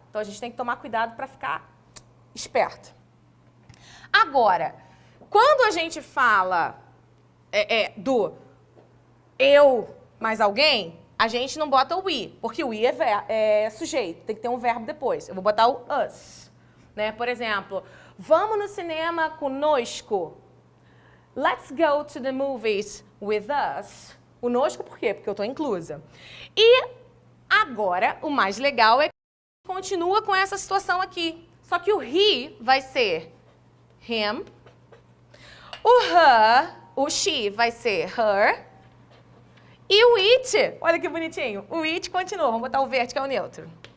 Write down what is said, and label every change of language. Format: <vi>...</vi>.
<pt>Então, a gente tem que tomar cuidado para ficar esperto. Agora, quando a gente fala do eu mais alguém, a gente não bota o we, porque o we é sujeito, tem que ter um verbo depois. Eu vou botar o us. Né? Por exemplo, vamos no cinema conosco.</pt> <en>Let's go to the movies with us.</en> <pt>O nosco por quê? Porque eu estou inclusa. E agora, o mais legal é que continua com essa situação aqui. Só que o he vai ser him. O her, o she vai ser her. E o it, olha que bonitinho, o it continua, vamos botar o verde que é o neutro.</pt>